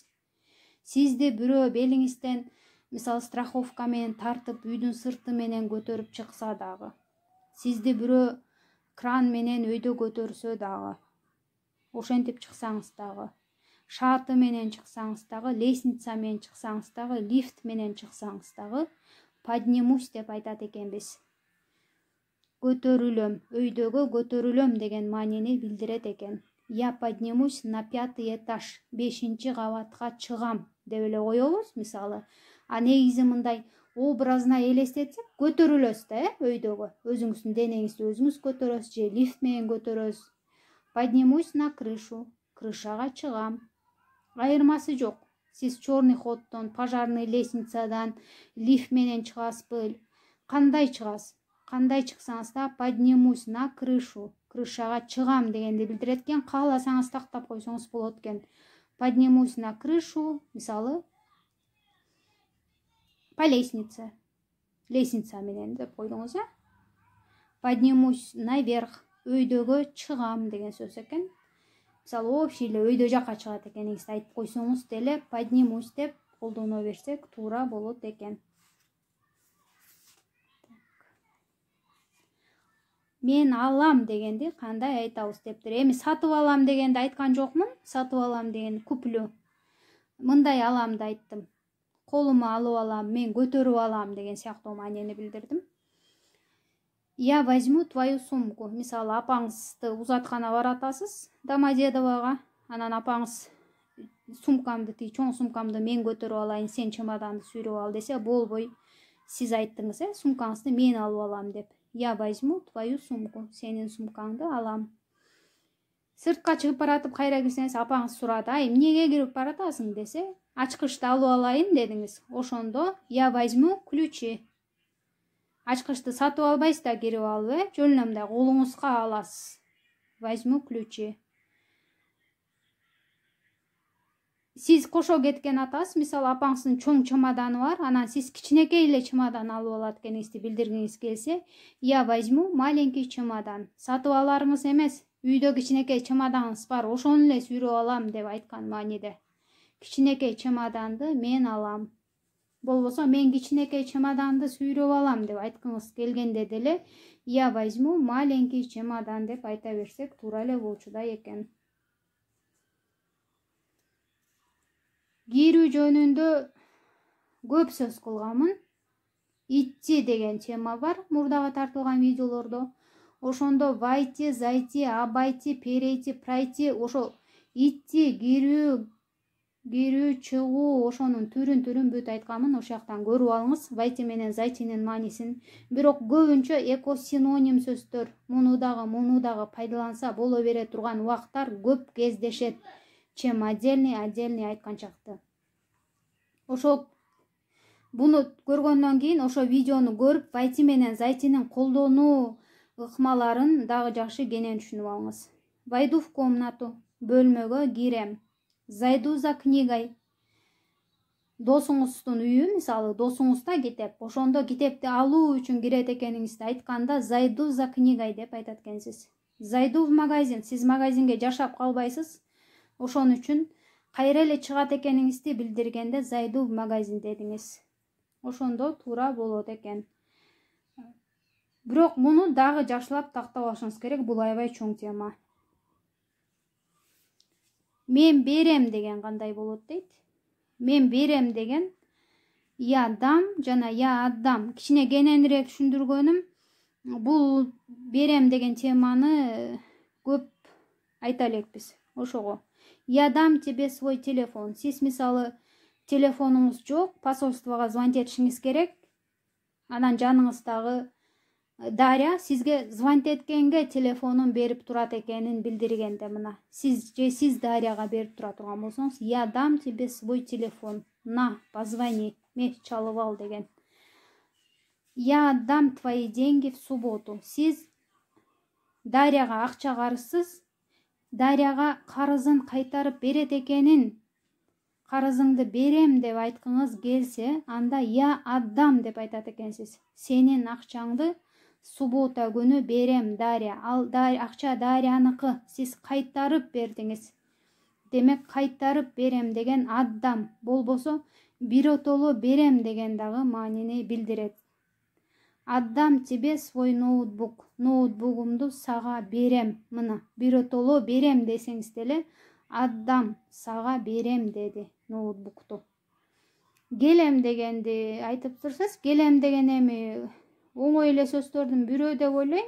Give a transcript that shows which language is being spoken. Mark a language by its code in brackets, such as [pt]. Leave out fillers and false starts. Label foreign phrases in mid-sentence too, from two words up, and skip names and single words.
[ky] Сизди бирөө белиңизден, мисалы, страховка менен тартып, үйдүн сырты менен көтөрүп чыкса дагы, сизди бирөө кран менен өйдө көтөрсө дагы, ошентип чыксаңыз дагы, шаты менен чыксаңыз дагы, лестница менен чыксаңыз дагы, лифт менен чыксаңыз дагы поднимусь деп айтат экенбиз. Көтөрүлөм, өйдөгө көтөрүлөм деген маанини билдирет экен. [ru] Я поднимусь на 5-й этаж, [ky] 5-чи кабатка чыгам деп эле коебуз, мисалы. А негизи мындай образына элестетсек, көтөрүлөсүз да, өйдөгө. Өзүңүздүн денеңизди өзүңүз көтөрөсүз же лифт менен көтөрөсүз. [ru] Поднимусь на крышу, [ky] крышага чыгам. Айырмасы жок. Сиз [ru] черный ходдон, пожарный лестницадан, [ky] лифт менен чыгасызбы? Кандай чыгасыз? Кандай чыксаңыз да [ru] поднимусь на крышу, [ky] крышага чыгам дегенди билдирет экен. Кааласаңыз тактап койсоңуз болот экен. [ru] Поднимусь на крышу, мисалы, по лестнице. [ky] Лестница менен деп койдуңуз, а? [ru] Поднимусь наверх, [ky] өйдөгө чыгам деген сөз экен. Мисалы, общий эле өйдө жакка чыгат экениңизди айтып койсоңуз деле поднимусь деп колдоно берсек туура болот экен. Мен алам дегенди кандай айтабыз дептир. Эми сатып алам дегенди айткан жокмун. Сатып алам деген куплю. Мындай аламды айттым. Колума алып алам, мен көтөрүп алам деген сыяктуу маанини билдирдим. [ru] Я возьму твою сумку. [ky] Мисалы, апаңызды узаткана баратасыз, Домодедовага. Анан апаңыз сумкамды, чоң сумкамды мен көтөрүп алайын, сен чемоданды сүйрөп ал десе, болбой. Сиз айттыңыз, сумкаңызды мен алып алам деп. [ru] Я возьму твою сумку. [ky] Сенин сумкаңды алам. Сыртка чыгып баратып кайра кирсеңиз, апаңыз сурады, ай, эмнеге кирип баратасың десе, ачкычты алып алайын дедиңиз. [ru] Ошондо я возьму ключи. [ky] Ачкычты сатып албайсыз да кирип алып, жөн эле мындай колуңузга аласыз. [ru] Возьму ключи. [ky] Сиз кошо кеткен атасыз, мисалы, апаңыздын чоң чемоданы бар, анан сиз кичинекей эле чемодан алып алат экениңизди билдиргиңиз келсе, [ru] я возьму маленький чемодан. [ky] Сатып аларыңыз эмес, үйдө кичинекей чемоданыңыз бар, ошону эле сүйрөп алам деп айткан мааниде. Кичинекей чемоданды мен алам. Болбосо, мен кичинекей чемоданды сүйрөп алам деп айткыңыз келгенде деле, [ru] я возьму маленький чемодан [ky] деп айта берсек туура эле болчудай экен. Кирүү жөнүндө көп сөз кылганмын. Идти деген тема бар мурдагы тартылган видеолордо. Ошондо [ru] войти, зайти, обойти, перейти, пройти, [ky] ошо идти, кирүү, чыгуу, ошонун түрүн бүт айтканмын. Ошол жактан көрүп алыңыз. Войти менен зайтинин маанисин. Бирок көбүнчө экосиноним сөздөр муну дагы пайдаланса боло бере турган убактар көп кездешет. [ru] Чем отдельный [ky] айтканчакты. Ошо буну көргөндөн кийин, ошо видеону көрүп, войти менен зайтинин колдонуу ыкмаларын дагы жакшы кенен түшүнүп алыңыз. [ru] Войду в комнату, [ky] бөлмөгө кирем. [ru] Зайду за книгой. [ky] Досуңуздун үйү, мисалы, досуңузда китеп, ошондо китепти алуу үчүн кирет экениңизди айтканда, [ru] зайду за книгой [ky] деп айтат экенсиз. [ru] Зайду в магазин, [ky] сиз магазинге жашап калбайсыз. Ошон үчүн кайра эле чыгат экениңизди билдиргенде [ru] зайду в магазин [ky] дедиңиз. Ошондо туура болот экен. Бирок муну дагы жакшылап тактап алышыңыз керек, бул аябай чоң тема. Мен берем деген кандай болот дейт? Мен берем деген [ru] я дам [ky] жана [ru] я отдам. [ky] Кичине кененирээк түшүндүргөнүм, бул берем деген теманы көп айта элекпиз. [ru] Ошого я дам тебе свой телефон. [ky] Сиз мисалы телефонуңуз жок, посольствого звонить этишиңиз керек. Анан жаныңыздагы Дарья сизге звонить эткенге телефонун берип турат экенин билдиргенде мына. Сиз Дарьяга берип тура турган болсоңуз, [ru] я дам тебе свой телефон. На, позвони, [ky] меш чалып ал деген. [ru] Я отдам твои деньги в субботу. [ky] Сиз Дарьяга акча карызсыз, Дарьяга карызын кайтарып берет экенин, карызыңды берем деп айткыңыз келсе, анда [ru] я отдам [ky] деп айтат экенсиз. Сенин акчаңды суббота күнү берем, Дарья. Ал акча Дарьяныкы, сиз кайтарып бердиңиз. Демек кайтарып берем деген отдам. Болбосо биротоло берем деген дагы маанини билдирет. [ru] Отдам тебе свой ноутбук. [ky] Ноутбугумду сага берем. Мына, биротоло берем десеңиз деле Адам сага берем деди ноутбукту. Келем дегенди айтып турсаңыз, келем деген эми оңой эле сөздөрдүн бирөө деп ойлойм.